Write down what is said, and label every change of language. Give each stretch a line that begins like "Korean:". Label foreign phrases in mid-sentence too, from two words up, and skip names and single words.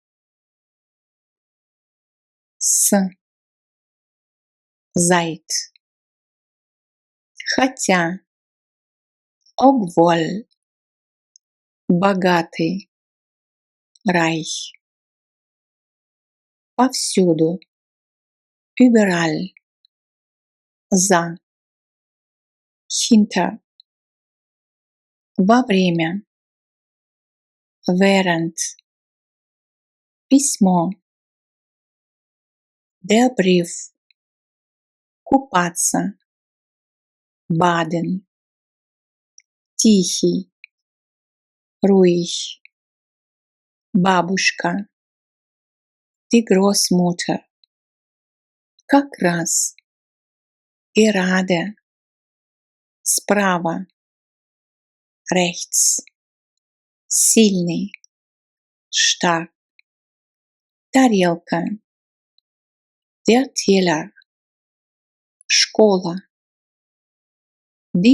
German: seit, хотя, obwohl, богатый, reich,
Russian: повсюду, überall, за, hinter, во время,
German: während, письмо, der Brief, купаться, baden, тихий, ruhig, бабушка, die Großmutter,
Russian: как раз,
German: gerade, справа, rechts, сильный, stark, тарелка, der Teller, школа, die